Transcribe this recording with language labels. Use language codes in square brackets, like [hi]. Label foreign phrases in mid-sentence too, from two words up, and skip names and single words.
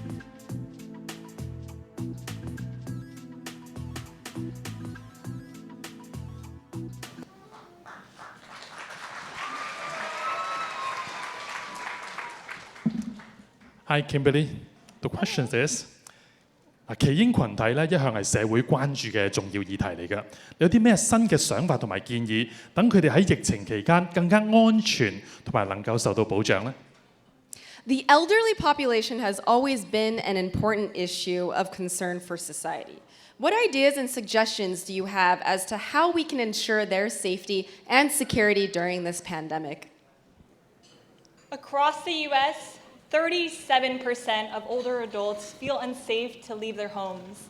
[yue] Hi Kimberly, [en] the question is [yue] 耆英群體咧一向係社會關注嘅重要議題嚟㗎。有啲咩新嘅想法同埋建議，等佢哋喺疫情期間更加安全同埋能夠受到保障呢？ [en] The elderly population has always been an important issue of concern for society. What ideas and suggestions do you have as to how we can ensure their safety and security during this pandemic? Across the U.S., 37% of older adults feel unsafe to leave their homes.